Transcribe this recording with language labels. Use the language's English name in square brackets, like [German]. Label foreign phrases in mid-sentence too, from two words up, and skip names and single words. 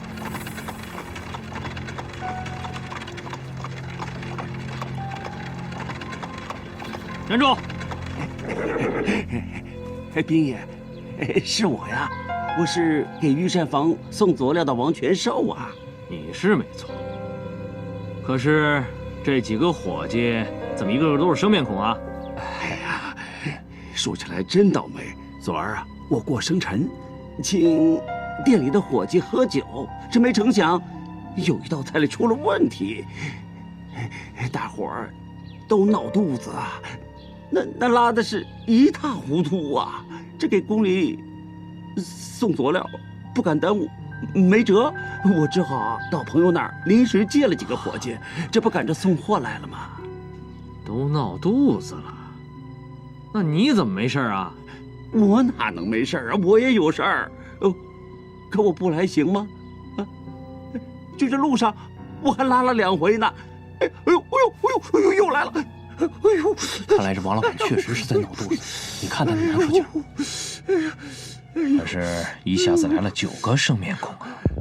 [Chinese] 站住！兵爷，是我呀，我是给御膳房送佐料的王全寿啊。你是没錯，可是這幾個夥計怎麼一個個都是生面孔啊？哎呀，說起來真倒霉。昨兒啊，我過生辰，請店裡的夥計喝酒，這沒成想，有一道菜裡出了問題，大夥兒都鬧肚子啊，那拉的是一塌糊塗啊！這給宮裡送佐料，不敢耽誤，沒轍，我只好到朋友那兒臨時借了幾個夥計，這不趕着送貨來了嗎？都鬧肚子了，那你怎麼沒事啊？我哪能沒事啊？我也有事兒。可我不來行嗎？啊，就這路上我還拉了2回呢。哎呦，又來了！哎呦，看來這王老板確實是在鬧肚子。你看他那難受勁兒，可是一下子來了9個生面孔啊！